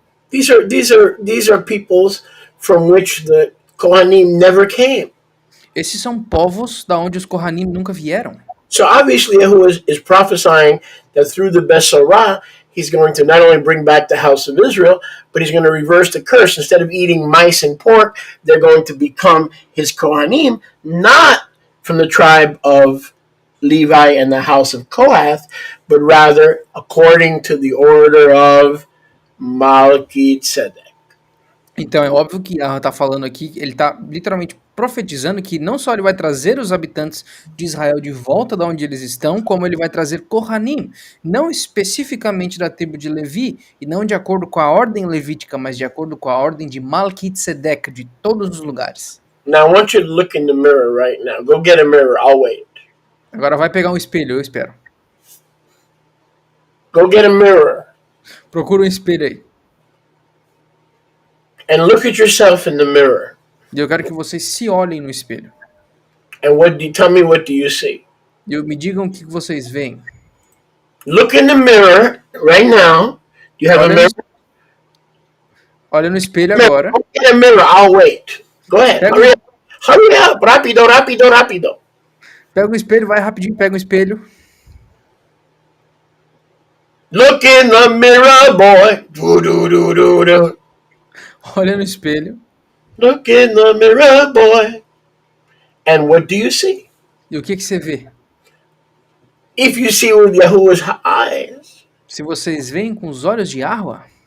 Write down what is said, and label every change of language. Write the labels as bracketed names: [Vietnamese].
[English] These are peoples from which the Kohanim never came. [Portuguese] Esses são povos da onde os Kohanim nunca vieram. [English] So obviously Yahuwah is prophesying that through the Besorah, he's going to not only bring back the house of Israel, but he's going to reverse the curse. Instead of eating mice and pork, they're going to become his Kohanim, not from the tribe of Levi and the house of Kohath, but rather according to the order of Melchizedek. [Portuguese] Então é óbvio que Yahweh está falando aqui, ele está literalmente profetizando que não só ele vai trazer os habitantes de Israel de volta de onde eles estão, como ele vai trazer Kohanim, não especificamente da tribo de Levi, e não de acordo com a ordem levítica, mas de acordo com a ordem de Melchizedek, de todos os lugares. [English] Now I want you to look in the mirror right now. Go get a mirror, I'll wait. [Portuguese] Agora vai pegar um espelho, eu espero. [English] Go get a mirror. [Portuguese] Procura um espelho aí. [English] And look at yourself in the mirror. [Portuguese] E eu quero que vocês se olhem no espelho. [English] And tell me what do you see? [Portuguese] E me digam o que vocês veem. [English] Look in the mirror right now. Do you have a mirror? [Portuguese] Olha no espelho agora. [English] Go get a mirror, I'll wait. Go ahead. Hurry up. [Portuguese] Rápido, rápido, rápido. Pega um espelho, vai rapidinho, pega um espelho. [English] Look in the mirror, boy. Do, do, do, do, do. [Portuguese] Olha no espelho. [English] Look in the mirror, boy. And what do you see? [Portuguese] E o que você vê? [English] If you see with Yahuwah's eyes, [Portuguese] Se vocês veem com os olhos de Yahweh,